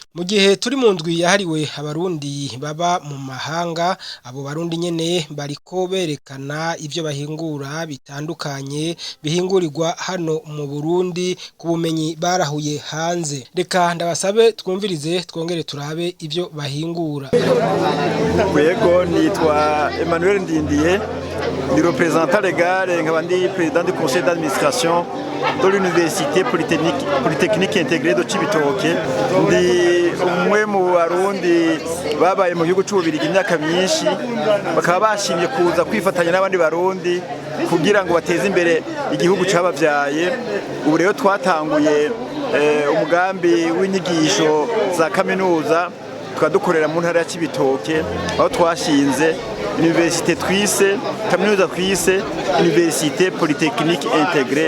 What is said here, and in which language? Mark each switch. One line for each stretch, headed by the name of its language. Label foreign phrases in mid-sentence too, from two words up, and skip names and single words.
Rundi: gihe turi mu ndwi yahariwe abarundi baba mu mahanga abo barundi nyene bariko berekana ivyo bahingura bitandukanye bihingurirwa hano mu Burundi ku bumenyi barahuye hanze. Reka ndabasabe twumvirize twongere turabe ivyo bahingura. Yego nitwa Emmanuel Ndindiye, ni
French: représentant légal
Rundi: nkaba ndi
French: président du conseil d'administration de l'université polytechnique intégrée de Cibitoke.
Rundi: Ndi umwe mu barundi babaye mu gihugu c'Ububirigi imyaka myinshi, bakaba bashimye kuza kwifatanya n'abandi barundi kugira ngo bateze imbere igihugu cabavyaye. Ubu rero twatanguye umugambi w'inyigisho za kaminuza twadukorera mu ntara ya Cibitoke, aho twashinze université twise kaminuza twise université polytechnique intégrée.